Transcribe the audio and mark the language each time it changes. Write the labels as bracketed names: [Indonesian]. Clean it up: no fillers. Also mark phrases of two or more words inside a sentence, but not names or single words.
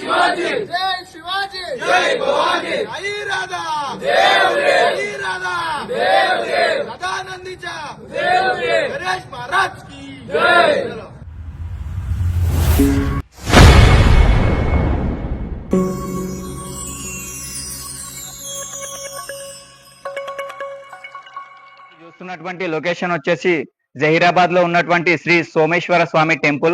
[Marathi] जय शिवाजी जय भवानी आई राधा आई राधा सदानंदीच्या गणेश महाराज की जय। [Telugu] చూస్తున్నటువంటి లొకేషన్ వచ్చేసి జహీరాబాద్ లో ఉన్నటువంటి శ్రీ సోమేశ్వర స్వామి టెంపుల్.